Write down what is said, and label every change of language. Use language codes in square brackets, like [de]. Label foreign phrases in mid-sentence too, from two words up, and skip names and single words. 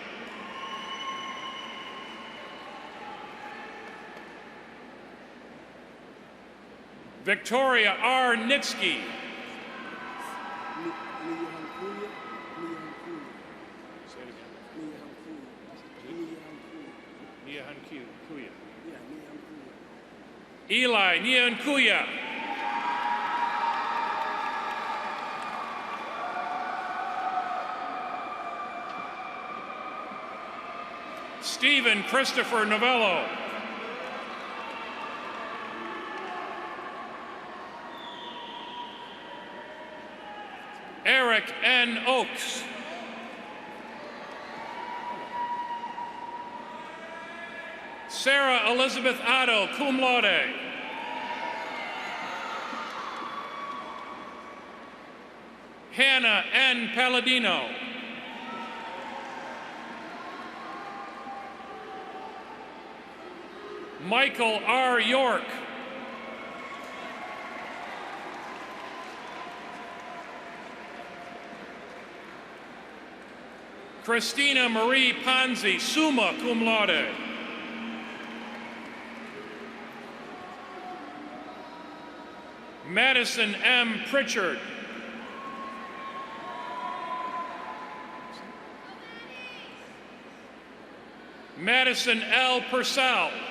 [en] Victoria R. Nitsky. Eli Niankuya. Stephen Christopher Novello. Eric N. Oakes. Sarah Elizabeth Otto, [la] cum laude. [en] Hannah N. Palladino. Michael R. York. Christina Marie Ponzi, [la] summa cum laude. [en] Madison M. Pritchard. Madison L. Purcell.